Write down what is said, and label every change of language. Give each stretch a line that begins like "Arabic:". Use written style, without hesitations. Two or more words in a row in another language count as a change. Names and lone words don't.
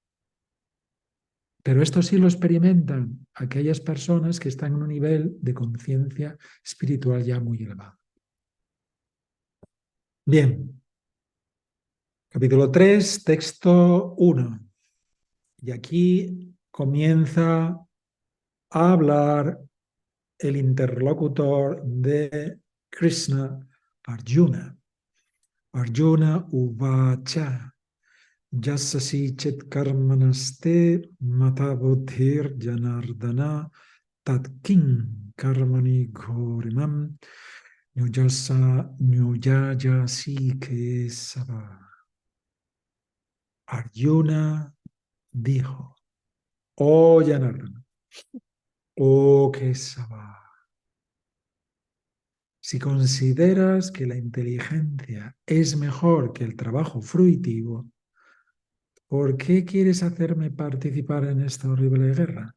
Spanish: Pero esto sí lo experimentan aquellas personas que están en un nivel de conciencia espiritual ya muy elevado. Bien, capítulo 3, texto 1. Y aquí comienza a hablar el interlocutor de Krishna, Arjuna.
Sanskrit: Arjuna uvacha, yasasi chet karmanaste mata buddhir janardana tatkin karmani ghorimam nyujaya ke sava.
Spanish: Arjuna dijo, oh Janardana, oh Kesava, si consideras que la inteligencia es mejor que el trabajo fruitivo, ¿por qué quieres hacerme participar en esta horrible guerra?